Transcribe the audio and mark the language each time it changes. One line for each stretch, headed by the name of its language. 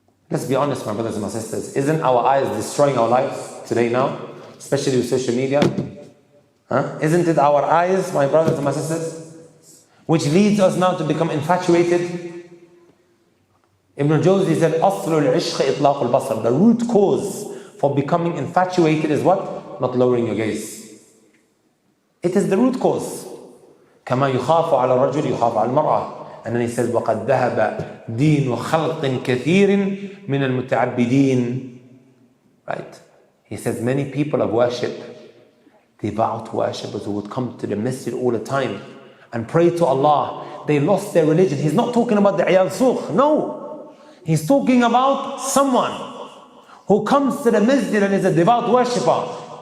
English: Let's be honest, my brothers and my sisters. Isn't our eyes destroying our lives today now? Especially with social media. Isn't it our eyes, my brothers and my sisters? Which leads us now to become infatuated. Ibn Jawzi said,
Arabic: أصل العشق إطلاق البصر.
English: The root cause for becoming infatuated is what? Not lowering your gaze. It is the root cause.
Arabic: كما يخاف على الرجل يخاف على المرأة.
English: And then he says,
Arabic: وَقَدْ ذَهَبَ دِينُ خَلْقٍ كَثِيرٍ مِنَ الْمُتَعَبِّدِينَ.
English: Right? He says, many people of worship, devout worshippers who would come to the masjid all the time and pray to Allah, they lost their religion. He's not talking about the iyal sukh. No. He's talking about someone who comes to the masjid and is a devout worshipper.